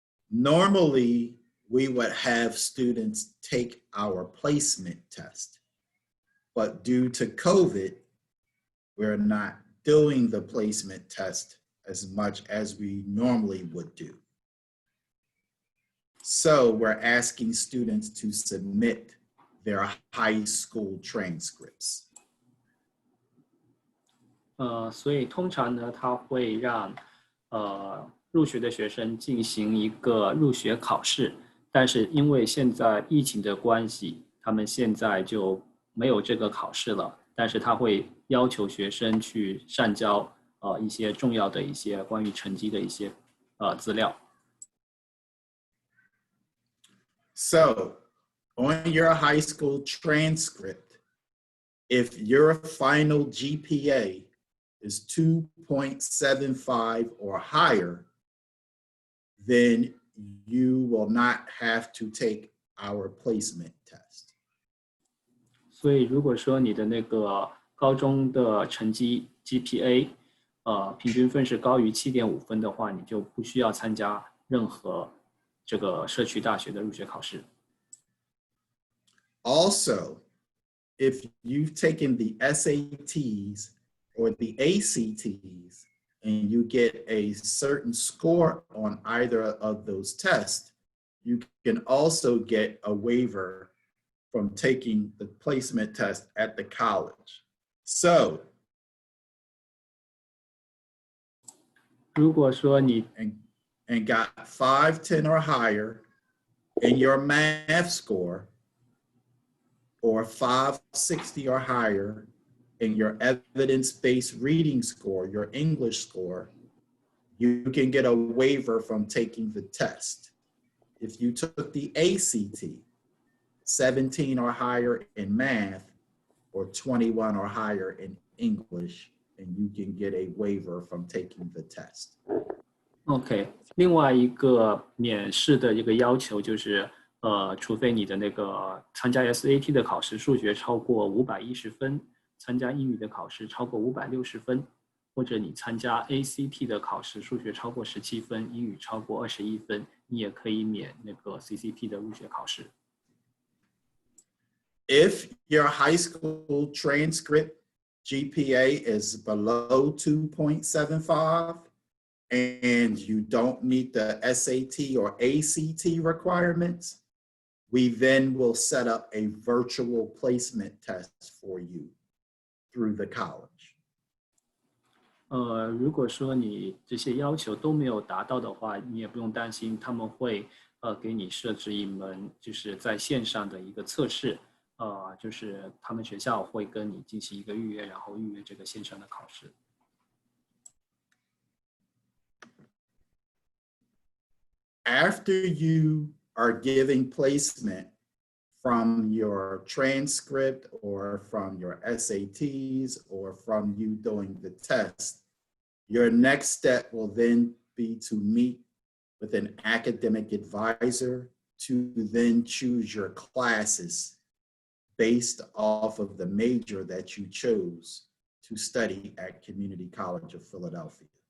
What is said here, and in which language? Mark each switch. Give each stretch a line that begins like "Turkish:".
English: Normally, we would have students take our placement test, but due to COVID, we're not doing the placement test as much as we normally would do. So we're asking students to submit their high school transcripts.
Chinese: 所以通常呢，他会让入学的学生进行一个入学考试，但是因为现在疫情的关系，他们现在就没有这个考试了。但是他会要求学生去上交一些重要的一些关于成绩的一些资料。
English: So, on your high school transcript, if your final GPA is 2.75 or higher, then you will not have to take our placement test.
Chinese: 所以如果说你的那个高中的成绩 GPA 平均分是高于7.5分的话，你就不需要参加任何这个社区大学的入学考试。
English: Also, if you've taken the SATs or the ACTs and you get a certain score on either of those tests, you can also get a waiver from taking the placement test at the college. So,
Chinese: 如果说你
English: and got 510 or higher in your math score, or 560 or higher in your evidence-based reading score, your English score, you can get a waiver from taking the test. If you took the ACT, 17 or higher in math, or 21 or higher in English, and you can get a waiver from taking the test.
Chinese: OK， 另外一个免试的一个要求就是，除非你的那个参加 SAT 的考试数学超过510分，参加英语的考试超过560分，或者你参加 ACT 的考试数学超过17分，英语超过21分，你也可以免那个 CCP 的入学考试。
English: if your high school transcript GPA is below 2.75 and you don't meet the SAT or ACT requirements, we then will set up a virtual placement test for you through the college.
Chinese: 如果说你这些要求都没有达到的话，你也不用担心，他们会给你设置一门就是在线上的一个测试，就是他们学校会跟你进行一个预约，然后预约这个线上的考试。
English: After you are giving placement from your transcript or from your SATs or from you doing the test, your next step will then be to meet with an academic advisor to then choose your classes based off of the major that you chose to study at Community College of Philadelphia.